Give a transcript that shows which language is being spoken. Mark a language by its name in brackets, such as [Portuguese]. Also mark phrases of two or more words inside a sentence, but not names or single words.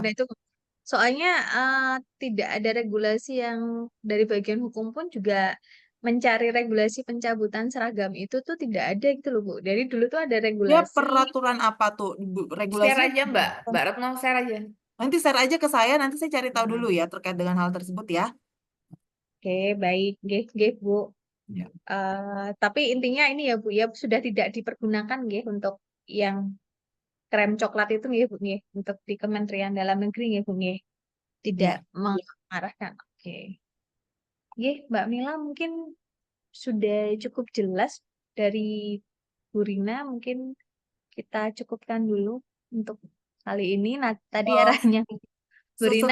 [Indonesian] Bapeda itu soalnya tidak ada regulasi yang dari bagian hukum pun juga mencari regulasi pencabutan seragam itu tuh tidak ada gitu loh Bu. Dari dulu tuh ada Dia regulasi peraturan apa tuh? Share Regulasinya? aja, Mbak Retno share aja. Nanti share aja ke saya, nanti saya cari tahu dulu Hmm. ya terkait dengan hal tersebut ya. oke baik, [Javanese] nggih, nggih, Bu. [Indonesian] Ya. Tapi intinya ini ya Bu ya sudah tidak dipergunakan nggih untuk yang krem coklat itu nggih Bu nggih untuk di Kementerian Dalam Negeri nggih Bu nggih. Tidak Ya. mengarahkan. Oke. Nggih, Mbak Mila mungkin sudah cukup jelas dari Bu Rina. Mungkin kita cukupkan dulu untuk kali ini. Nah, tadi Oh, arahnya Bu Rina